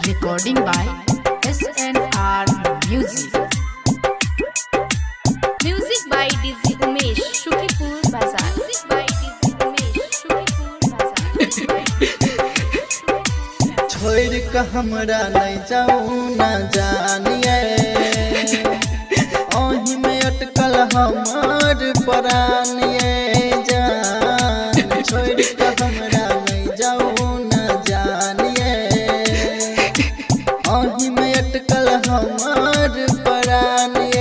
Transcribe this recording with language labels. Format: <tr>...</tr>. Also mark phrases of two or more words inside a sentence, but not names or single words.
<en>Recording by SNR Music. Music by DJ Umesh, Shukipur Bazaar. Music by DJ Umesh, Shukipur Bazaar.</en> <bho>छोड़ के हमरा नहीं जाऊँ न जानिए, ओही में अटकल हमार परानिए जान। छोड़ के हमरा नहीं जाऊँ न जानिए, ओही में अटकल हमार परानिए।</bho>